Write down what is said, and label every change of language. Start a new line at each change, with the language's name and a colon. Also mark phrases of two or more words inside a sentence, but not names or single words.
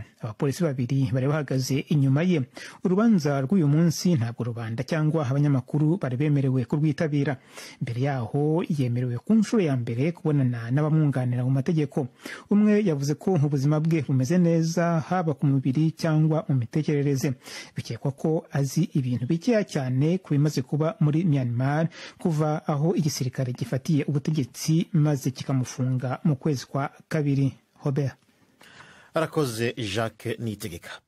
Kinyarwanda: Abapolisi 2 bari bahagaze inyuma ye. Urubanza rw'uyu munsi ntabwo rubanda cyangwa abanyamakuru bari bemerewe kurwitabira. Mbere yaho yemerewe ku nshuro ya mbere kubonana n'abamwunganira mu mategeko. Umwe yavuze ko ubuzima bwe bumeze neza haba ku mubiri cyangwa mu mitekerereze. Bikekwa ko azi ibintu bikeya cyane ku bimaze kuba muri Myanmar kuva aho igisirikare gifatiye ubutegetsi maze kikamufunga mu kwezi kwa 2. Robert arakoze Jacques Nitegeka.